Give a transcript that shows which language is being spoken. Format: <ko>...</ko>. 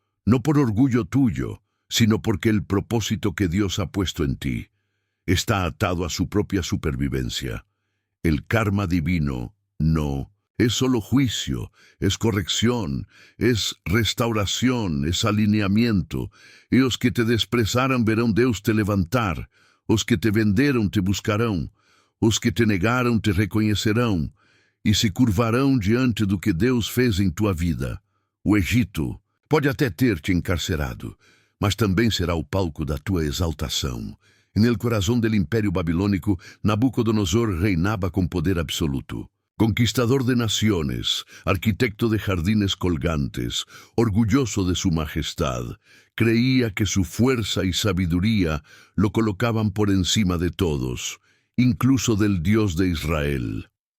<es>No por orgullo tuyo, sino porque el propósito que Dios ha puesto en ti está atado a su propia supervivencia. El karma divino no es solo juicio, es corrección, es restauración, es alineamiento.</es> <pt>E os que te desprezaram verão Deus te levantar, os que te venderam te buscarão, os que te negaram te reconhecerão, e se curvarão diante do que Deus fez em tua vida. O Egito pode até ter te encarcerado, mas também será o palco da tua exaltação.</pt> <es>En el corazón del imperio babilónico, Nabucodonosor reinaba con poder absoluto. Conquistador de naciones, arquitecto de jardines colgantes, orgulloso de su majestad, creía que su fuerza y sabiduría lo colocaban por encima de todos, incluso del Dios de Israel.</es>